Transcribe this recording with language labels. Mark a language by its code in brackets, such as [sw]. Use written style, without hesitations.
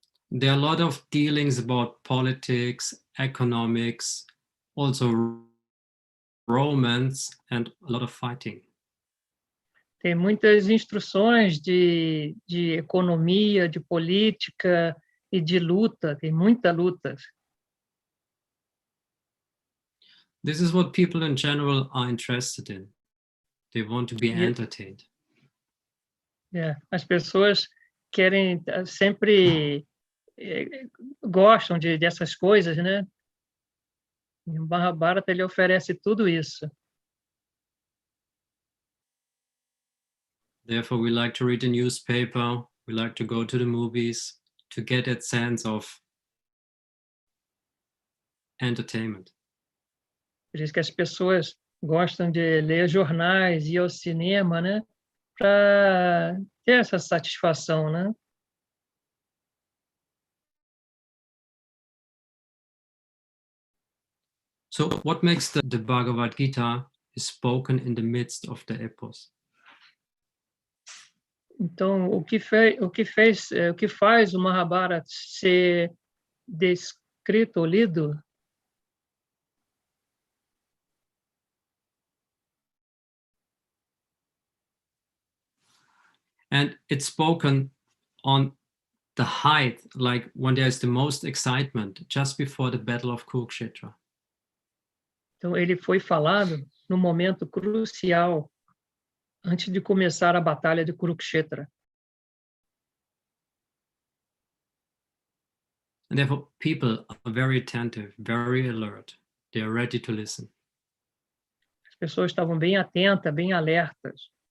[en] There are a lot of dealings about politics, economics, also romance, and a lot of fighting. [pt] Tem muitas instruções de economia, de política e de luta, tem muita luta. [en] This is what people in general are interested in. They want to be entertained. [pt] As pessoas querem sempre gostam dessas coisas, né? E o Mahabharata ele oferece tudo isso. [en] Therefore, we like to read the newspaper, we like to go to the movies to get that sense of entertainment. [pt] Por isso que as pessoas gostam de ler jornais e ir ao cinema, né? Para ter essa satisfação, né? [en] So what makes the Bhagavad Gita is spoken in the midst of the epos? [pt] Então, o que faz o Mahabharata ser descrito ou lido? [en] And it's spoken on the height, like when there's the most excitement, just before the battle of Kurukshetra. [pt] Então, ele foi falado no momento crucial, antes de começar a batalha de Kurukshetra. [en] And therefore, people are very attentive, very alert. They are ready to listen. [pt] As pessoas estavam bem atentas, bem alertas.